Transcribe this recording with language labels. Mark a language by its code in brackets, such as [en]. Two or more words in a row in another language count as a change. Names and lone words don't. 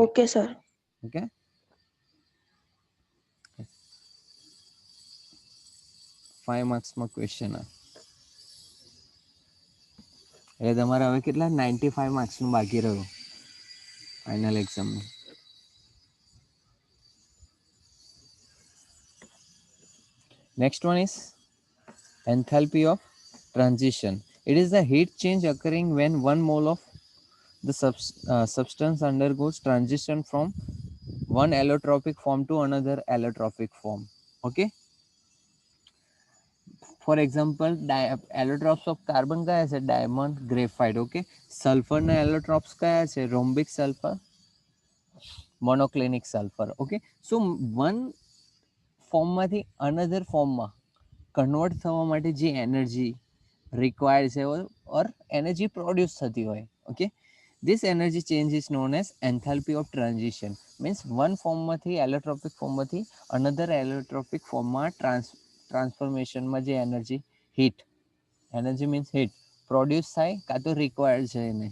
[en] Okay, sir. [gu] ઓકે, 5 [en] marks question [gu] આ. એટલે તમારે હવે કેટલા 95 માર્ક્સનું બાકી રહ્યું [en] final exam. Next one is enthalpy of transition. It is the heat change occurring when one mole of the substance undergoes transition from one allotropic form to another allotropic form. Okay. For example, allotropes of carbon [hi] kya hai? [en] Diamond, graphite. Okay. Sulfur na allotropes [hi] kya hai? [en] Rhombic sulfur, monoclinic sulfur. Okay. So one form another form convert [gu] થવા માટે જે [en] energy required છે or energy produce [gu] થતી હોય, [en] okay, this energy change is known as enthalpy of transition. means one form allotropic form another allotropic form transformation જે energy energy means heat produce [gu] થાય કાં તો [en] રિક્વાયર્ડ [gu] છે એને.